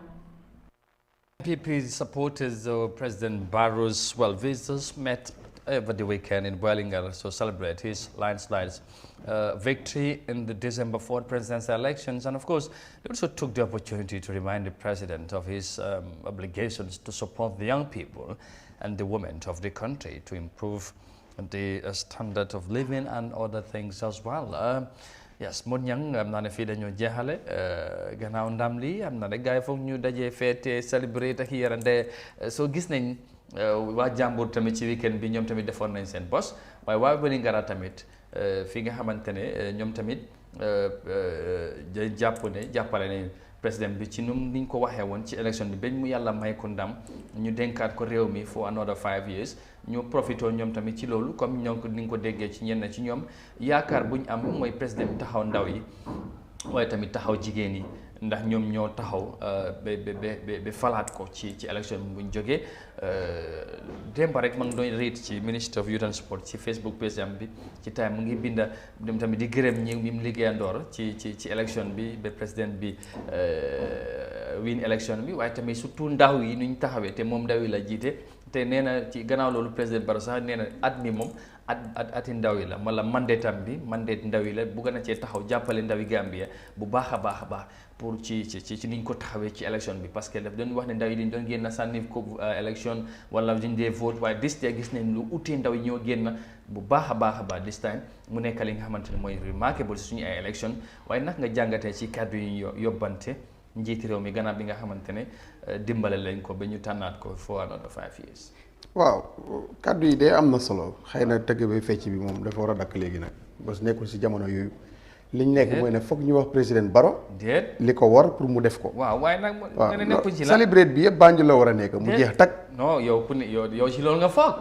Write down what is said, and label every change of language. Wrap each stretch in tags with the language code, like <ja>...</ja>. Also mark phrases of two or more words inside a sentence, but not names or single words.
<en>NPP supporters of President Barrow's well-wishers met over the weekend in Wellingara to celebrate his landslide's victory in the December 4th presidential elections. And of course, they also took the opportunity to remind the president of his obligations to support the young people and the women of the country to improve the standard of living and other things as well. Yes,</en> <wo>mon ñang am na ne fi dañu jéxalé gannaaw ndam li am na ne gaay fokk ñu dajé fété celebrate ak yarande so gis nañ waa jàmbur tamit ci weekend bi ñoom tamit defoon nañ seen bos waaye waa Wellingara tamit fi nga xamante ne ñoom tamit jàppale nañ président bi ci num niñ ko waxee woon ci élection bi bañ mu yàlla may ko ndam ñu dénkaat ko réew mi</wo> <en>for another 5 years</en> <wo>ñu profito ñoom tamit ci loolu comme ñoom ni nga ko déggee ci ñenn ci ñoom yaakaar buñ am mooy président bi taxaw ndaw yi waaye tamit taxaw jigéen yi ndax ñoom ñoo taxaw ba falaat ko ci élection bi buñ jógee démb rek ma ngi doon read ci</wo> <en>Minister of Youth and Sport</en> <wo>ci Facebook page am bi ci time mu ngi binda dem tamit di gërëm ñi mu liggéeyandoor ci élection bi ba président bi win élection bi waaye tamit surtout ndaw yi nuñ taxawee te moom ndaw yi la jiite te nee na ci gannaaw loolu président Barrow sax nee na at mi moom ati ndaw yi la wala mandate ndaw yi la bugg na cee taxaw jàppale ndawi Gambia bu baax a baax pour ci niñ ko taxawee ci élection bi</wo> <fr>parce que</fr> <wo>daf doon wax ne ndaw yi dañ doon génn sànni ko élection wala dañ dee vote waaye</wo> <en>this day</en> <wo>gis nañ lu utee ndaw yi ñoo génn bu baax a baax</wo> <en>this time</en> <wo>mu nekk li nga xamante ne mooy remarkable suñu ay élection waaye nag nga jàngatee ci kàddu yi yóbbante njiiti réew mi gannaaw bi nga xamante ne dimbale lañ ko ba ñu tànnaat ko</wo> <en>for another 5 years.</en> <wo>waaw kàddu yi de am na solo xëy na tëgg bi fecc bi moom dafa war a dakk léegi nag bas nekkul si jamono yooyu liñ nekk mooy ne foog ñu wax président Barrow li ko war pour mu def ko. waaw waaye nag nga nekkuñ ci la celebrate bi yëpp Banjul la war a nekk mu jeex tag. non yow ci loolu nga foog.</wo>